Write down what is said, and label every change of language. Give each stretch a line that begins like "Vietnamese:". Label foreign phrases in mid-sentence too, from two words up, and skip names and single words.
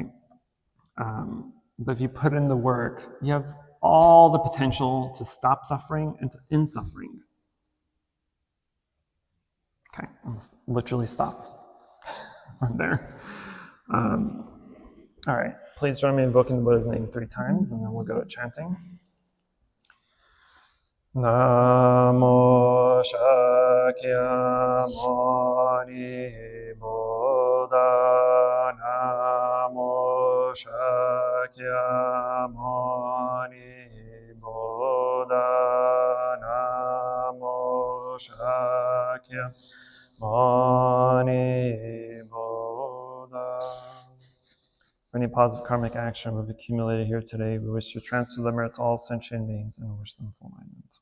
English: But if you put in the work, you have all the potential to stop suffering and to end suffering. Okay, I must literally stop right there. All right, please join me in invoking the Buddha's name 3 times, and then we'll go to chanting. Namo Shakyamuni Buddha. Namo Shakyamuni Buddha. Namo Shakyamuni Buddha. For any positive karmic action we've accumulated here today, we wish to transfer the merit to all sentient beings and wish them full alignment.